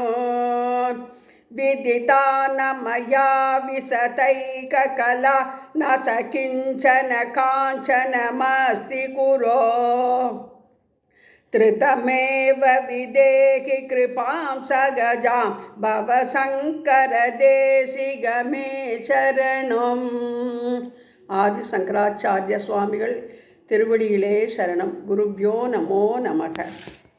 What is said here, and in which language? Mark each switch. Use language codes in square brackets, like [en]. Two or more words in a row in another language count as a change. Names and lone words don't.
[sa] विदिता न मया विशतैककला न स किञ्चन काञ्चनमस्ति कुरो। धृतमेव विदेहि कृपां सगजां भवशङ्करदेशिगमे शरणम्। [ta] ஆதி சங்கராச்சாரிய சுவாமிகள் திருவடியிலே சரணம். [sa] गुरुभ्यो नमो नमः.